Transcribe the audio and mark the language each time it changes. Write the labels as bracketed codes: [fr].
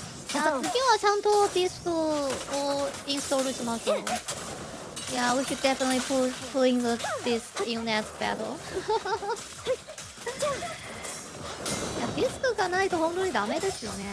[ja] じゃあ次はちゃんとディスクをインストールしましょう。 [en] Yeah, we should definitely put in the disc in next battle. [ja] いや、ディスクがないと本当にダメですよね。